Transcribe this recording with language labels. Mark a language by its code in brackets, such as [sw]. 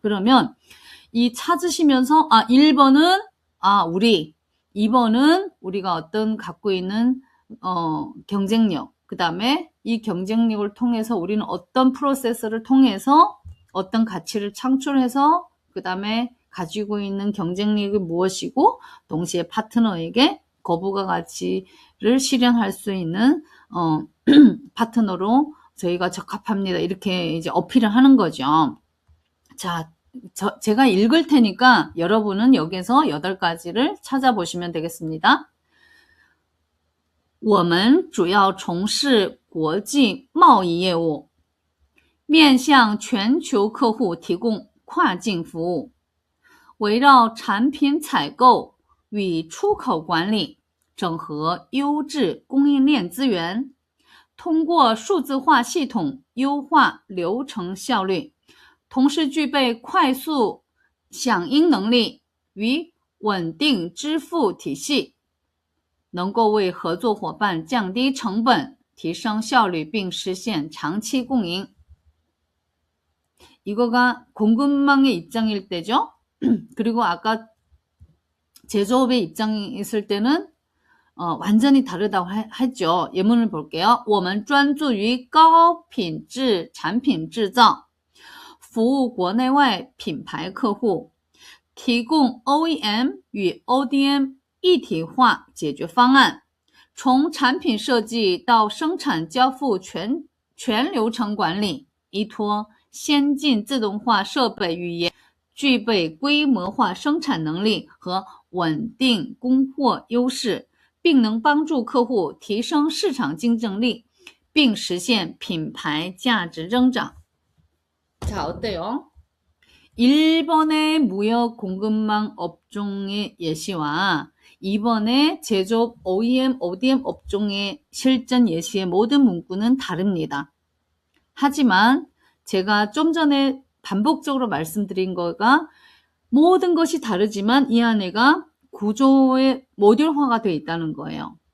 [ko] 그러면 이 찾으시면서 1번은 우리, 2번은 우리가 어떤 갖고 있는 경쟁력, 그 다음에 이 경쟁력을 통해서 우리는 어떤 프로세스를 통해서 어떤 가치를 창출해서 그 다음에 가지고 있는 경쟁력이 무엇이고 동시에 파트너에게 고부가 가치를 실현할 수 있는 파트너로 저희가 적합합니다. 이렇게 이제 어필을 하는 거죠. 자, 제가 읽을 테니까 여러분은 여기서 8가지를 찾아보시면 되겠습니다. [zh] 我们主要从事国际贸易业务，面向全球客户提供跨境服务，围绕产品采购与出口管理，整合优质供应链资源，通过数字化系统优化流程效率，同时具备快速响应能力与稳定支付体系，能够为合作伙伴降低成本，提升效率并实现长期共赢. [ko] 이거가 공급망의 입장일 때죠. 그리고 아까 제조업의 입장이 있을 때는 완전히 다르다고 했죠. 예문을 볼게요. [zh] 我们专注于高品质产品制造，服务国内外品牌客户，提供 OEM 与 ODM 一体化解决方案，从产品设计到生产交付全流程管理，依托先进自动化设备语言，具备规模化生产能力和稳定供货优势，并能帮助客户提升市场竞争力，并实现品牌价值增长. [ko] 자, 어때요? 일본의 무역 공급망 업종의 예시와 이번에 제조업 OEM, ODM 업종의 실전 예시의 모든 문구는 다릅니다. 하지만 제가 좀 전에 반복적으로 말씀드린 거가 모든 것이 다르지만 이 안에가 구조의 모듈화가 되어 있다는 거예요.